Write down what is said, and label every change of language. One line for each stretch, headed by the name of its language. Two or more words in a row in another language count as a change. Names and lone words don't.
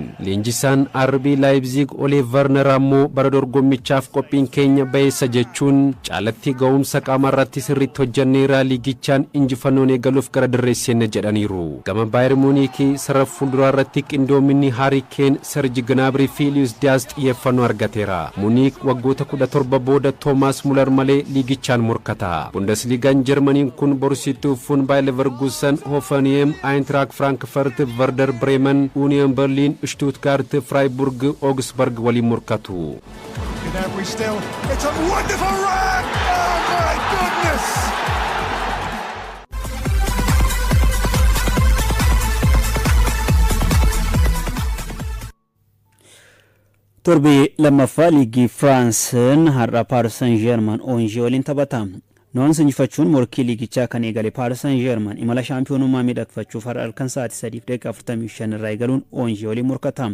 Oromo: Leenjisaan RB Leipzig Ole Werner ammoo bara dorgommichaaf qophiin keenya bayeessa jechuun caalatti ga'umsa qaama irratti sirriitti hojjanneera liigichaan injifannoon eegaluuf gara dirree seenne jedhaniiru. Gama Bayern Munich sarara fuulduraa irratti qindoominni Harry Kane, Serge Gnabry fi Luis Diaz xiyyeeffannoo argateera. Munich waggoota 17 booda Thomas Muller malee liigichaan morkata. Bundesligaan Germaniin kun Borussia Fun Bayer Leverkusen, Hoffenheim, Eintracht Frankfurt, Werder Bremen, Union Berlin, Stuttgart, Freiburg, Augsburg waliin morkatu.
English: Gnabry still. It's a wonderful run. Oh my goodness.
Oromo: Torbi lammaffaa liigii Firaansiin har'a Paris Saint-Germain Angers waliin taphata. Noons injifachuun morkii liigichaa kan eegale Paris Saint-Germain imala shaampiyoonummaa miidhagfachuuf har'a halkan sa'aatii 3:45 irraa eegaluun Angers waliin morkata.